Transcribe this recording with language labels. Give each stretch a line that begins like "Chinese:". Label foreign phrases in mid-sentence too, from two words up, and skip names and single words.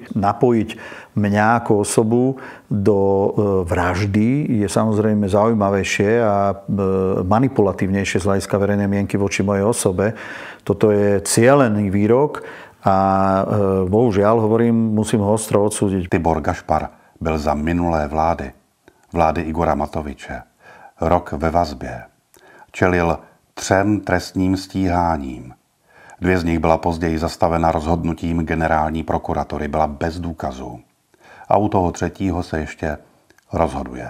Slovak: Napojiť mňa ako osobu do vraždy je samozrejme zaujímavejšie a manipulatívnejšie z hľadiska verejnej mienky voči mojej osobe. Toto je cielený výrok a bohužiaľ, musím ho ostro odsúdiť.
Czech: Tibor Gašpar byl za minulé vlády Igora Matoviče, rok ve vazbě. Čelil 3 trestním stíháním. 2 z nich byla později zastavena rozhodnutím generální prokuratury, byla bez důkazů. A u toho 3. se ještě rozhoduje.